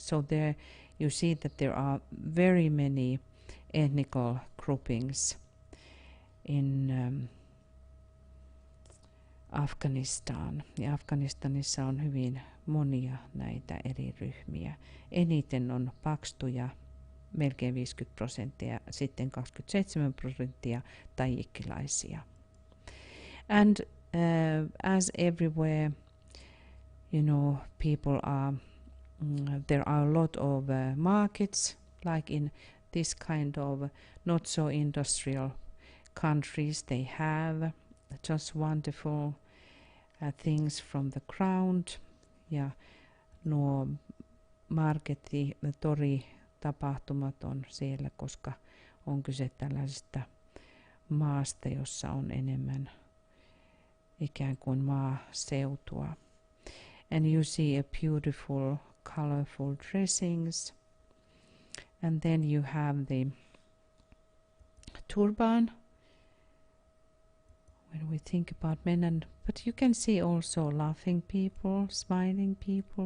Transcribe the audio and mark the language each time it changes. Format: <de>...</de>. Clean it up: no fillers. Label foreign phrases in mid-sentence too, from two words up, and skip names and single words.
<en>So there you see that there are very many ethnical groupings in Afghanistan.</en> <fi>Ja Afganistanissa on hyvin monia näitä eri ryhmiä. Eniten on pakstuja, melkein 50%, sitten 27% tajikkilaisia.</fi> <en>And as everywhere, you know, people are, there are a lot of markets, like in this kind of not so industrial countries, they have just wonderful things from the ground.</en> <fi>Ja nuo tori-tapahtumat on siellä, koska on kyse tällaisesta maasta, jossa on enemmän ikään kuin maaseutua.</fi> <en>And you see a beautiful, colorful dressings. And then you have the turban when we think about men, but you can see also laughing people, smiling people.</en>